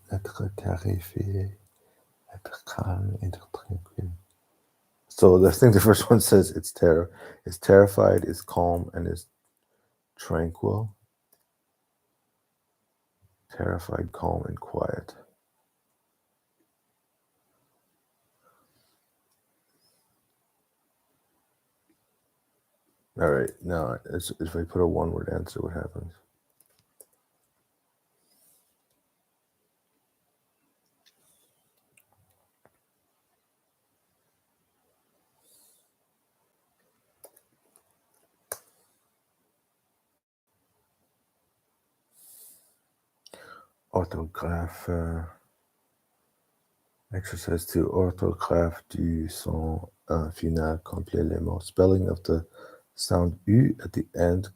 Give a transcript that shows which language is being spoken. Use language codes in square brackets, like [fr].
[fr] Être terrifié, être calme, être tranquille. [en] So the thing the first one says it's terrified, is calm, and is tranquil. Terrified, calm, and quiet. All right, now if I put a one-word answer, what happens? [fr] Orthographe. [en] Exercise 2. [fr] Orthographe du son final. Complete les mots. [en] Spelling of the sound U at the end.